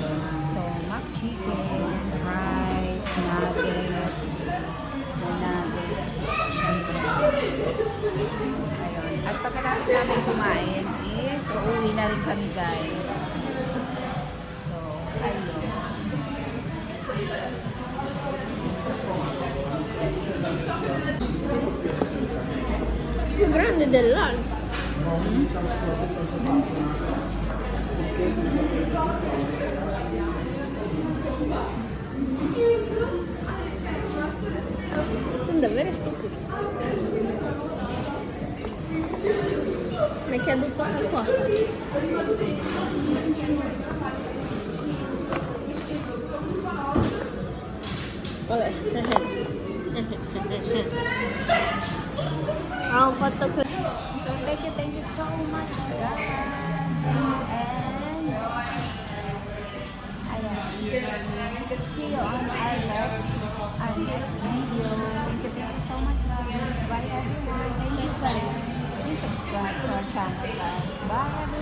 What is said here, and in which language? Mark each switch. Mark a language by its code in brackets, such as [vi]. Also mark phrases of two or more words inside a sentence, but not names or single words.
[en] So, mac chicken, fries, nuggets, ayun. [tl] At pagkatapos namin kumain is uuwi na rin kami guys. So, ayun. [it] Più grande dell'altro. Sono davvero stupidi. Ma è caduto qualcosa. Vabbè. Ho fatto questo. [en] So, thank you so much guys. And ayan. See you on our next video. Thank you so much guys. Bye everyone. Thank you guys. Please subscribe to our channel guys.